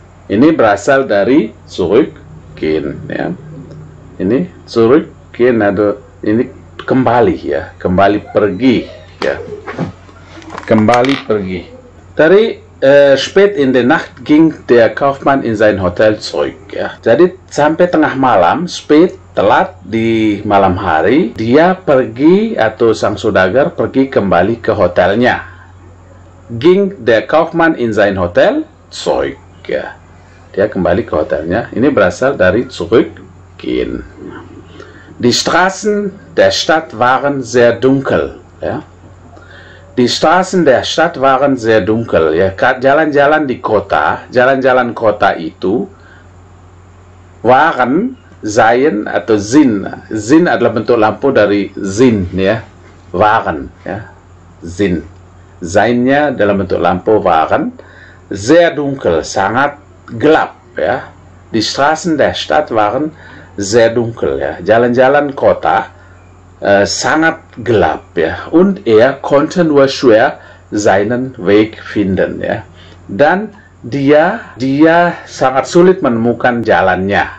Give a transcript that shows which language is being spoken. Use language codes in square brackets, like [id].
[id] Ini berasal dari zurückgehen ya. Ini zurückgehen ada ini kembali ya, kembali pergi ya. Kembali pergi. [de] Dari spät in der Nacht ging der Kaufmann in sein Hotel zurück ya. [id] Jadi sampai tengah malam, spät telat di malam hari, dia pergi atau sang saudagar pergi kembali ke hotelnya. [de] Ging der Kaufmann in sein Hotel zurück ya. [id] Dia kembali ke hotelnya. Ini berasal dari zurückgehen. [de] Die Straßen der Stadt waren sehr dunkel ya. Die Straßen der Stadt waren sehr dunkel ya. [id] Jalan-jalan di kota, jalan-jalan kota itu waren, seien atau sind. Sind adalah bentuk lampu dari sind ya. Waren ya. Sind. Seinnya dalam bentuk lampu [de] waren sehr dunkel, [id] sangat gelap ya. [de] Die Straßen der Stadt waren sehr dunkel ya. [id] Jalan-jalan kota sangat gelap ya. [de] Und er konnte nur schwer seinen Weg finden ya. [id] Dan dia sangat sulit menemukan jalannya.